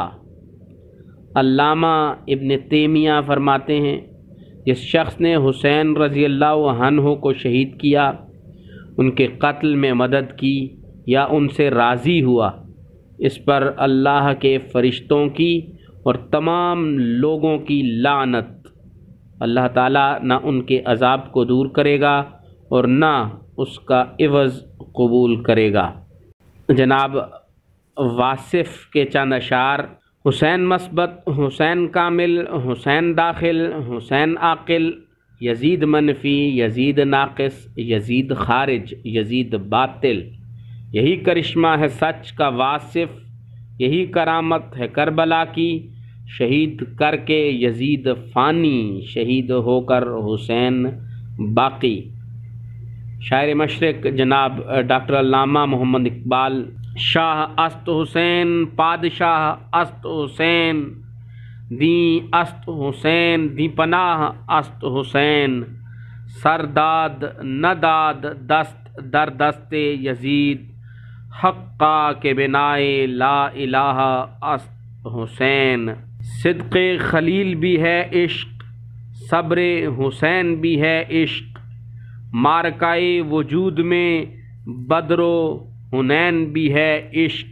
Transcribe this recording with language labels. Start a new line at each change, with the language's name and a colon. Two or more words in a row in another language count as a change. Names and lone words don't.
Urdu: علامہ ابن تیمیہ فرماتے ہیں جس شخص نے حسین
Arabic: رضی اللہ عنہ
Urdu: کو شہید کیا، ان کے قتل میں مدد کی یا ان سے راضی ہوا، اس پر اللہ کے فرشتوں کی اور تمام لوگوں کی لعنت، اللہ تعالیٰ نہ ان کے عذاب کو دور کرے گا اور نہ اس کا عوض قبول کرے گا۔ جناب واصف کے چند اشعار: حسین مثبت، حسین کامل، حسین داخل، حسین عاقل، یزید منفی، یزید ناقص، یزید خارج، یزید باطل، یہی کرشمہ ہے سچ کا واصف، یہی کرامت ہے کربلا کی، شہید کر کے یزید فانی، شہید ہو کر حسین باقی۔ شاعر مشرق جناب ڈاکٹر علامہ محمد اقبال:
Persian: شاہ است حسین، پادشاہ است حسین، دین است حسین، دی پناہ است حسین، سرداد نداد دست در دست یزید، حقا کے بنائے
Arabic: لا الہ
Persian: است حسین۔
Urdu: صدق خلیل بھی ہے عشق، صبر حسین بھی ہے عشق، معرکہ وجود میں بدر و حنین بھی ہے عشق۔